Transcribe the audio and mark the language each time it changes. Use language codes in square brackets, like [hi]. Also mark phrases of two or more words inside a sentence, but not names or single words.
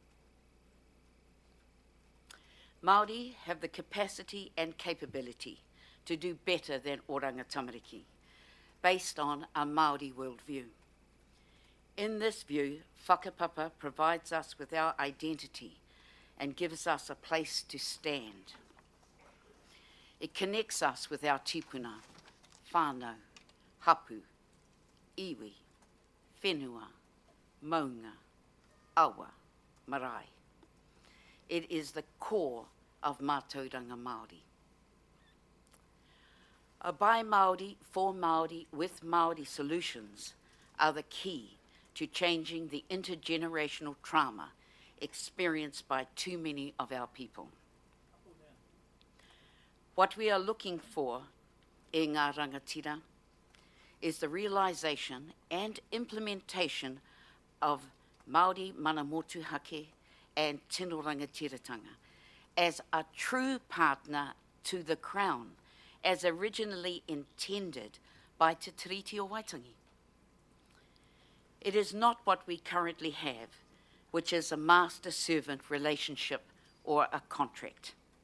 [en] Māori have the capacity and capability to do better than Oranga Tamariki, based on a Māori worldview. In this view, whakapapa provides us with our identity and gives us a place to stand. It connects us with our [mi] tipuna, whānau, hapu, iwi, whenua, maunga, awa, marae. [en] It is the core of [mi] mātauranga Māori. [en] A by Māori, for Māori, with Māori solutions are the key to changing the intergenerational trauma experienced by too many of our people. What we are looking for [mi] e ngā rangatira [en] is the realisation and implementation of Māori [mi] mana motuhake [en] and [mi] tino rangatiratanga [en] as a true partner to the Crown, as originally intended by Te Tiriti o Waitangi. It is not what we currently have, which is a master-servant relationship or a contract.